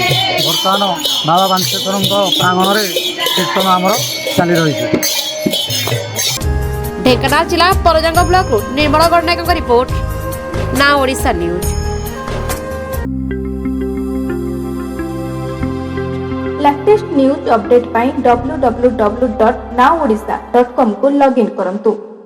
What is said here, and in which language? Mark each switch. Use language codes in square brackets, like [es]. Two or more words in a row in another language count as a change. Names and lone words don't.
[or] ବର୍ତ୍ତମାନ ବାବା ବାଞ୍ଚେଶ୍ୱରଙ୍କ ପ୍ରାଙ୍ଗଣରେ କୀର୍ତ୍ତନ ଆମର ଚାଲି ରହିଛି। ଢେଙ୍କାନାଳ ଜିଲ୍ଲା ପରଜଙ୍ଗ ବ୍ଲକରୁ ନିର୍ମଳ ଗଡ଼ନାୟକଙ୍କ ରିପୋର୍ଟ, ନା ଓଡ଼ିଶା ନ୍ୟୁଜ୍। [en] latest news update [or] ପାଇଁ www.naodisha.com କୁ ଲଗଇନ କରନ୍ତୁ।